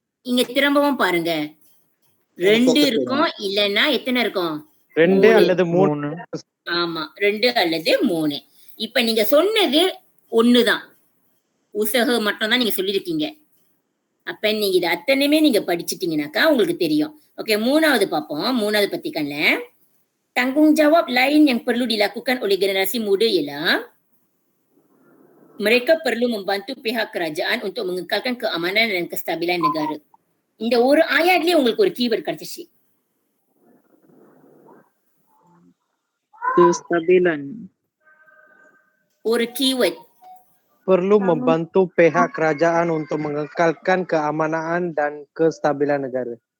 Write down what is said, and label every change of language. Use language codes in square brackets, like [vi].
[ta] இங்க திரும்பவும் பாருங்க, 2 இருக்கும், இல்லன்னா எத்தனை இருக்கும்? 2 அல்லது 3. ஆமா, 2 அல்லது 3. இப்ப நீங்க சொன்னது ஒண்ணுதான், உசக மட்டும் தான் நீங்க சொல்லிருக்கீங்க. அப்ப நீங்க இது அத்தனையுமே நீங்க படிச்சிட்டீங்கன்னாக்கா உங்களுக்கு தெரியும். ஓகே, மூணாவது பார்ப்போம். மூணாவது [ms] petikanல tanggung jawab lain yang perlu dilakukan oleh generasi muda ialah mereka perlu membantu pihak kerajaan untuk mengekalkan keamanan dan kestabilan negara. [ta] இந்த ஒரு ஆயாட்லயே உங்களுக்கு ஒரு கீவேர்ட் கிடைச்சிச்சு. [ms] Kestabilan. [ta] ஒரு keyword. [ms] Perlu membantu pihak kerajaan untuk mengekalkan keamanan dan kestabilan negara.